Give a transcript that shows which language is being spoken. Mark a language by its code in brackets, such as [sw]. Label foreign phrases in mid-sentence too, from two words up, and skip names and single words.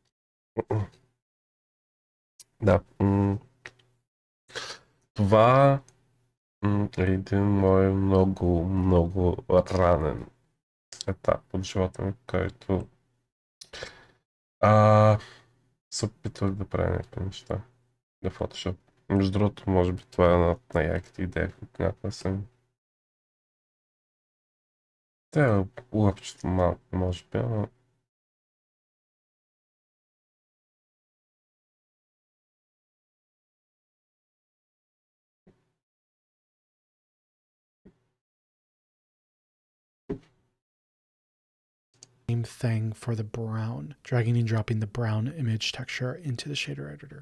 [bg] Да. Това е един мой много ранен етап от живота ми, който се опитвах да правя някакви неща на Photoshop. Между другото, може би това е една от най-яките идеи, които някога съм. Те е лъпчето малко, може би, но... [en] Same thing for the brown, dragging and dropping the brown image texture into the shader editor.